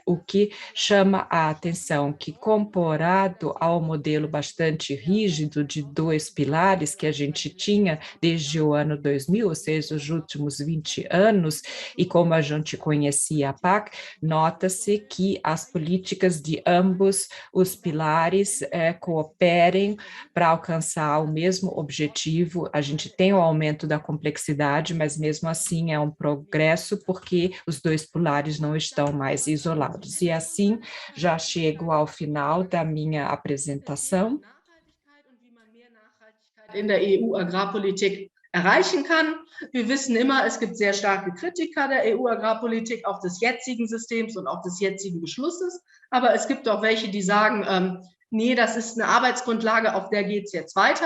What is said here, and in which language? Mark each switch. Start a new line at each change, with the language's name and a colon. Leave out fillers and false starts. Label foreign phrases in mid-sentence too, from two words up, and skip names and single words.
Portuguese: O que chama a atenção que, comparado ao modelo bastante rígido de 2 pilares que a gente tinha desde o ano 2000, ou seja, os últimos 20 anos, e como a gente conhecia a PAC, nota-se que as políticas de ambos os pilares cooperem para alcançar o mesmo objetivo. A gente tem o aumento da complexidade, mas mesmo assim é um progresso, porque os 2 pilares não estão mais isolados. E assim já chego ao final da minha apresentação.
German: In der EU-Agrarpolitik erreichen kann. Wir wissen immer, es gibt sehr starke Kritiker der EU-Agrarpolitik, auch des jetzigen Systems und auch des jetzigen Beschlusses. Aber es gibt auch welche, die sagen, nee, das ist eine Arbeitsgrundlage, auf der geht es jetzt weiter.